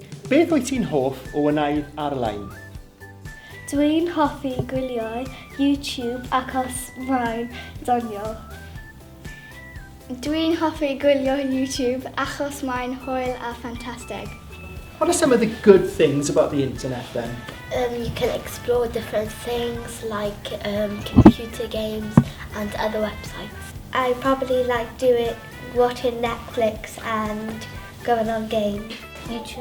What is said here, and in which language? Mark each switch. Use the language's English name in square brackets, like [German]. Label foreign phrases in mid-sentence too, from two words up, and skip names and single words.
[Welsh] beth wyt ti'n hoff o wneud ar-lein? Dwi'n hoffi gwylio YouTube achos mae'n doniol. Dwi'n hoffi gwylio YouTube achos mae'n hwyl a ffantastig. [English] What are some of the good things about the internet then? You can explore different things like computer games and other websites. I probably like watching Netflix and going on games. YouTube.